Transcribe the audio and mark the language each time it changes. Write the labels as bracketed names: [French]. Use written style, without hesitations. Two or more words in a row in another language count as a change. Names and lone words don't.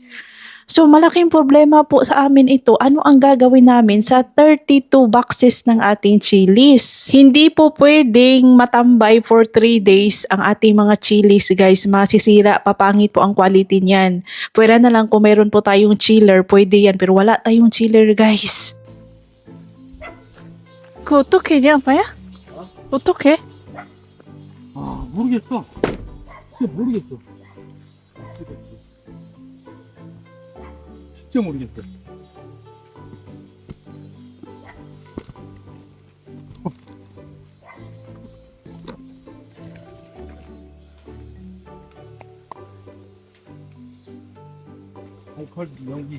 [Filipino] So malaking problema po sa amin ito. Ano ang gagawin namin sa 32 boxes ng ating chilies? Hindi po pwedeng matambay [English] for 3 days [Filipino] ang ating mga [English] chilies guys. [Filipino] Masisira, papangit po ang quality niyan. Pwera na lang kung meron po tayong chiller, pwede yan. Pero wala tayong [English] chiller guys. [Korean] 그 어떻게 해, 아빠야? 어떻게? 아, 모르겠어. 진짜 모르겠어. 진짜 모르겠어. 알콜 연기.